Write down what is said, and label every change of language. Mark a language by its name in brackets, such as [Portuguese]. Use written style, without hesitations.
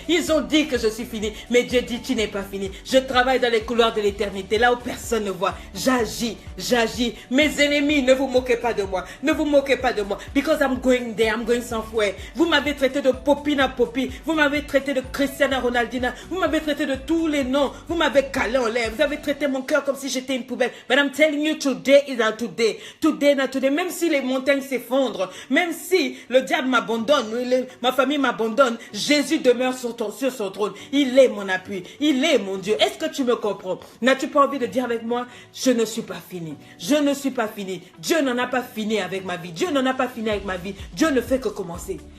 [French] Ils ont dit que je suis fini. Mais Dieu dit, tu n'es pas fini. Je travaille dans les couloirs de l'éternité. Là où personne ne voit. J'agis. J'agis. Mes ennemis, ne vous moquez pas de moi. Ne vous moquez pas de moi. [English] Because I'm going there. I'm going somewhere. [French] Vous m'avez traité de Popina Popi. Vous m'avez traité de Cristiana Ronaldina. Vous m'avez traité de tous les noms. Vous m'avez calé en l'air. Vous avez traité mon cœur comme si j'étais une poubelle. [English] But I'm telling you, today is not today. Today not today. [French] Même si les montagnes s'effondrent, même si le diable m'abandonne, ma famille m'abandonne, Jésus demeure sur son trône. Il est mon appui. Il est mon Dieu. Est-ce que tu me comprends? N'as-tu pas envie de dire avec moi, je ne suis pas fini. Je ne suis pas fini. Dieu n'en a pas fini avec ma vie. Dieu n'en a pas fini avec ma vie. Dieu ne fait que commencer.